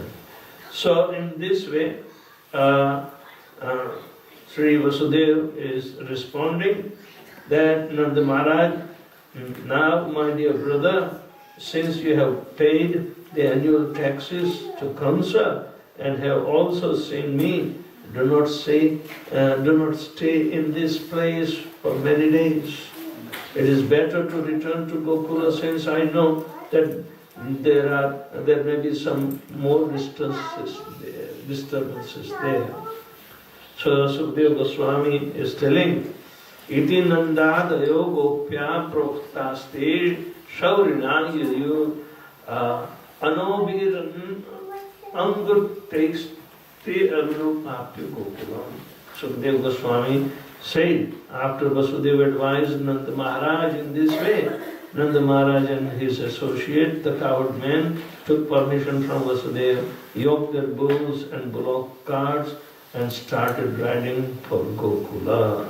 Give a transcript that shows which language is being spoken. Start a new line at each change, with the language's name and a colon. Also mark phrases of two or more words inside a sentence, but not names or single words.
English: So in this way, Sri Vasudeva is responding that Nanda Maharaj, now my dear brother, since you have paid the annual taxes to Kamsa and have also seen me, do not stay in this place for many days. It is better to return to Gokula, since I know that there may be some more disturbances there. So Sukadeva Goswami is telling,
Sanskrit: Iti nandadayo gopya proktaste shaurina yadyo anobiran angur takes te arunupapya gokulam.
English: Sukadeva Goswami said, after Vasudeva advised Nanda Maharaj in this way, Nanda Maharaj and his associate, the cowherd men, took permission from Vasudeva, yoked their bulls and bullock carts, and started riding for Gokula.